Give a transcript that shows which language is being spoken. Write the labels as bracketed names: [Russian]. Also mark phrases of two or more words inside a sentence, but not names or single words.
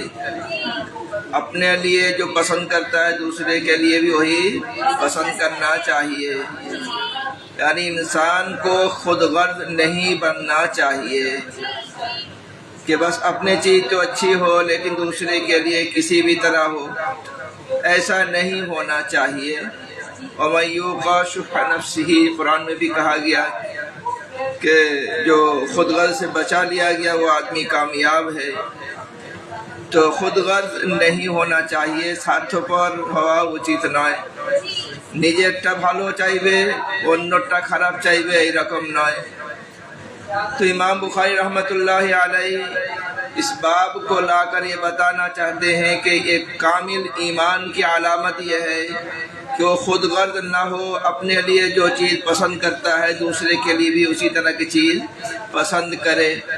[Urdu] اپنے لیے جو پسند کرتا ہے دوسرے کے لیے بھی وہی پسند کرنا چاہیے، یعنی انسان کو خود غرض نہیں بننا چاہیے کہ بس اپنے چیز تو اچھی ہو لیکن دوسرے کے لیے کسی بھی طرح ہو، ایسا نہیں ہونا چاہیے۔ [Arabic] وَمَن یُوقَ شُحَّ نَفْسِهِ، [Urdu] قرآن میں بھی کہا گیا کہ جو خود غرض سے بچا لیا گیا وہ آدمی کامیاب ہے۔ تو خود غرض نہیں ہونا چاہیے، [Bangla] স্বার্থপর হওয়া উচিত নয়। নিজেরটা ভালো চাইবে অন্যটা খারাপ চাইবে এইরকম নয়। [Urdu] تو امام بخاری رحمۃ اللہ علیہ اس باب کو لا کر یہ بتانا چاہتے ہیں کہ ایک کامل ایمان کی علامت یہ ہے کہ وہ خود غرض نہ ہو، اپنے لیے جو چیز پسند کرتا ہے دوسرے کے لیے بھی اسی طرح کی چیز پسند کرے۔